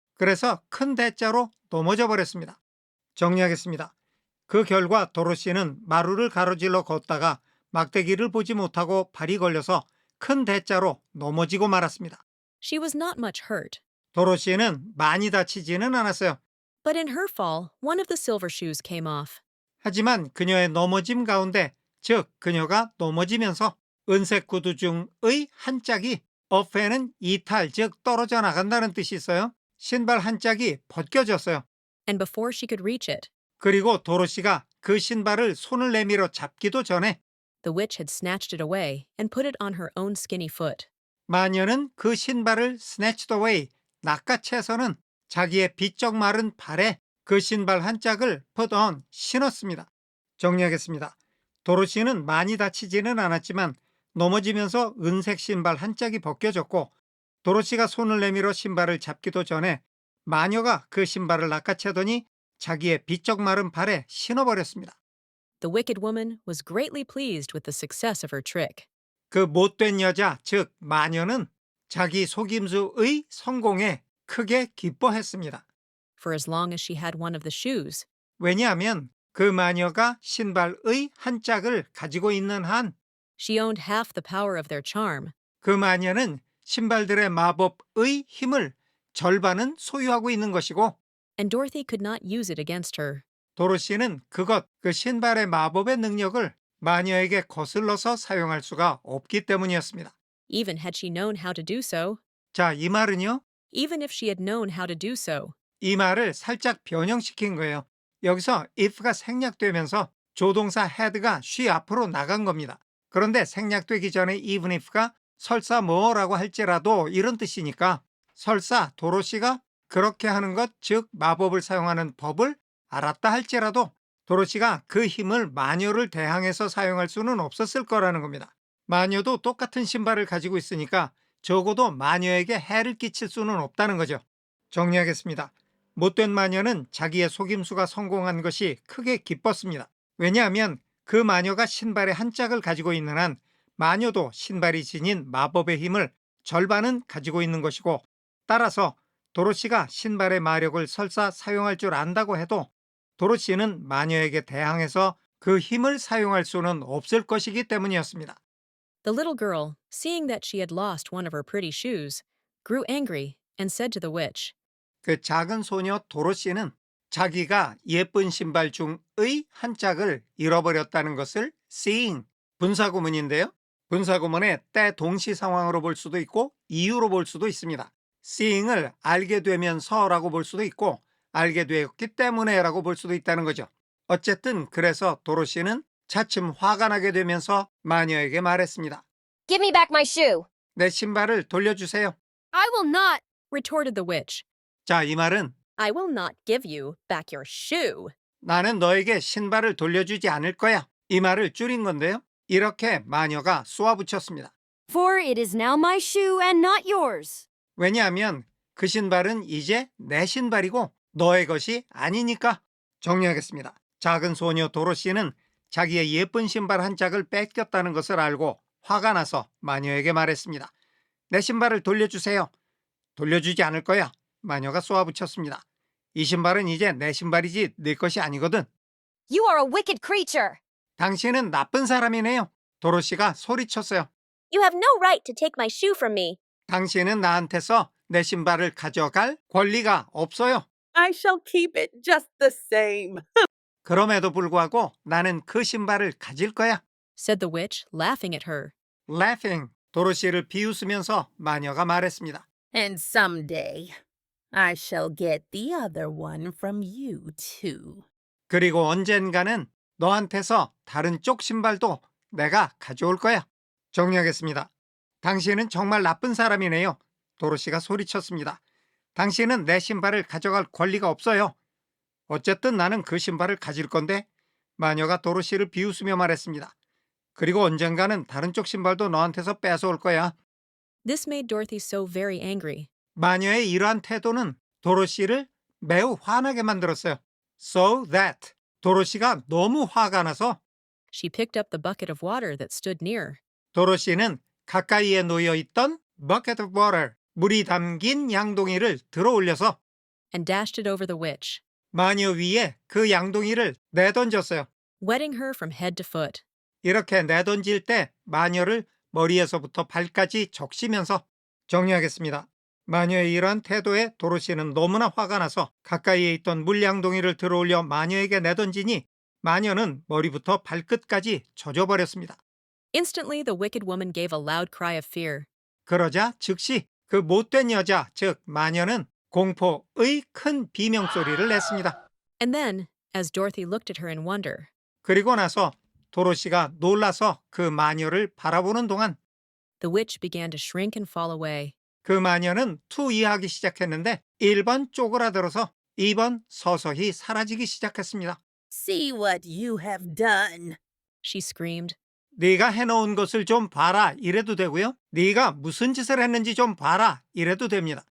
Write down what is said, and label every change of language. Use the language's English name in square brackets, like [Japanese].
[Korean] 그래서 큰 대자로 넘어져 버렸습니다. 정리하겠습니다. 그 결과 도로시는 마루를 가로질러 걷다가 막대기를 보지 못하고 발이 걸려서 큰 대자로 넘어지고 말았습니다. [English] She was not much hurt. [Korean] 도로시는 많이 다치지는 않았어요. [English] But in her fall, one of the silver shoes came off. [Korean] 하지만 그녀의 넘어짐 가운데, 즉 그녀가 넘어지면서 은색 구두 중의 한 짝이 off에는 이탈, 즉 떨어져 나간다는 뜻이 있어요. 신발 한 짝이 벗겨졌어요. [English] And before she could reach it, [Korean] 그리고 도로시가 그 신발을 손을 내밀어 잡기도 전에 [English] the witch had snatched it away and put it on her own skinny foot. [Korean] 마녀는 그 신발을 [English] snatched away, [Korean] 낚아채서는 자기의 비쩍 마른 발에 그 신발 한 짝을 [English] put on, [Korean] 신었습니다. 정리하겠습니다. 도로시는 많이 다치지는 않았지만 넘어지면서 은색 신발 한 짝이 벗겨졌고 도로시가 손을 내밀어 신발을 잡기도 전에 마녀가 그 신발을 낚아채더니 자기의 비쩍 마른 발에 신어버렸습니다. [English] The wicked woman was greatly pleased with the success of her trick. [Korean] 그 못된 여자, 즉 마녀는 자기 속임수의 성공에 크게 기뻐했습니다. [English] For as long as she had one of the shoes, [Korean] 왜냐하면 그 마녀가 신발의 한 짝을 가지고 있는 한 [English] she owned half the power of their charm. [Korean] 그 마녀는 신발들의 마법의 힘을 절반은 소유하고 있는 것이고 [English] And Dorothy could not use it against her. [Korean] 도로시는 그 신발의 마법의 능력을 마녀에게 거슬러서 사용할 수가 없기 때문이었습니다. [English] Even had she known how to do so, [Korean] 자, 이 말은요. [English] even if she had known how to do so, [Korean] 이 말을 살짝 변형시킨 거예요. 여기서 if가 생략되면서 조동사 had가 she 앞으로 나간 겁니다. 그런데 생략되기 전에 [English] even if [Korean] 가 설사 뭐라고 할지라도 이런 뜻이니까 설사 도로시가 그렇게 하는 것, 즉 마법을 사용하는 법을 알았다 할지라도 도로시가 그 힘을 마녀를 대항해서 사용할 수는 없었을 거라는 겁니다. 마녀도 똑같은 신발을 가지고 있으니까 적어도 마녀에게 해를 끼칠 수는 없다는 거죠. 정리하겠습니다. 못된 마녀는 자기의 속임수가 성공한 것이 크게 기뻤습니다. 왜냐하면 그 마녀가 신발의 한 짝을 가지고 있는 한 마녀도 신발이 지닌 마법의 힘을 절반은 가지고 있는 것이고 따라서 도로시가 신발의 마력을 설사 사용할 줄 안다고 해도 도로시는 마녀에게 대항해서 그 힘을 사용할 수는 없을 것이기 때문이었습니다. [English] the little girl, seeing that she had lost one of her pretty shoes, grew angry and said to the witch, [Korean] 그 작은 소녀 도로시는 자기가 예쁜 신발 중의 한 짝을 잃어버렸다는 것을 seeing, 분사구문인데요. 분사구문의 때 동시 상황으로 볼 수도 있고 이유로 볼 수도 있습니다. seeing을 알게 되면서라고 볼 수도 있고 알게 되었기 때문에라고 볼 수도 있다는 거죠. 어쨌든 그래서 도로시는 차츰 화가 나게 되면서 마녀에게 말했습니다. [English] Give me back my shoe. [Korean] 내 신발을 돌려주세요. [English] I will not. retorted the witch. [Korean] 자, 이 말은 [English] I will not give you back your shoe. [Korean] 나는 너에게 신발을 돌려주지 않을 거야. 이 말을 줄인 건데요. 이렇게 마녀가 쏘아붙였습니다. [English] For it is now my shoe and not yours. [Korean] 왜냐하면 그 신발은 이제 내 신발이고 너의 것이 아니니까. 정리하겠습니다. 작은 소녀 도로시는 자기의 예쁜 신발 한 짝을 뺏겼다는 것을 알고 화가 나서 마녀에게 말했습니다. 내 신발을 돌려주세요. 돌려주지 않을 거야. 마녀가 쏘아붙였습니다. 이 신발은 이제 내 신발이지 네 것이 아니거든. [English] You are a wicked creature. [Korean] 당신은 나쁜 사람이네요. 도로시가 소리쳤어요. [English] You have no right to take my shoe from me. [Korean] 당신은 나한테서 내 신발을 가져갈 권리가 없어요. [English] I shall keep it just the same. [Korean] 그럼에도 불구하고 나는 그 신발을 가질 거야. [English] said the witch, laughing at her. Laughing. [Korean] 도로시를 비웃으면서 마녀가 말했습니다. [English] And someday, I shall get the other one from you too. [Korean] 그리고 언젠가는 너한테서 다른 쪽 신발도 내가 가져올 거야. 정리하겠습니다. 당신은 정말 나쁜 사람이네요. 도로시가 소리쳤습니다. 당신은 내 신발을 가져갈 권리가 없어요. 어쨌든 나는 그 신발을 가질 건데 마녀가 도로시를 비웃으며 말했습니다. 그리고 언젠가는 다른 쪽 신발도 너한테서 뺏어올 거야. [English] This made Dorothy so very angry. [Korean] 마녀의 이러한 태도는 도로시를 매우 화나게 만들었어요. [English] So that [Korean] 도로시가 너무 화가 나서 [English] She picked up the bucket of water that stood near. [Korean] 도로시는 가까이에 놓여 있던 [English] bucket of water, [Korean] 물이 담긴 양동이를 들어 올려서 [English] and dashed it over the witch, [Korean] 마녀 위에 그 양동이를 내던졌어요. [English] wetting her from head to foot. [Korean] 이렇게 내던질 때 마녀를 머리에서부터 발까지 적시면서 정리하겠습니다. 마녀의 이러한 태도에 도로시는 너무나 화가 나서 가까이에 있던 물양동이를 들어올려 마녀에게 내던지니 마녀는 머리부터 발끝까지 젖어버렸습니다. [English] Instantly, the wicked woman gave a loud cry of fear. [Korean] 그러자 즉시 그 못된 여자, 즉 마녀는 공포의 큰 비명소리를 냈습니다. [English] And then, as Dorothy looked at her in wonder, [Korean] 그리고 나서 도로시가 놀라서 그 마녀를 바라보는 동안 [English] the witch began to shrink and fall away. [Korean] 그 마녀는 투이하기 시작했는데 1번 쪼그라들어서 2번 서서히 사라지기 시작했습니다. [English] See what you have done. She screamed. [Korean] 네가 해놓은 것을 좀 봐라 이래도 되고요. 네가 무슨 짓을 했는지 좀 봐라 이래도 됩니다.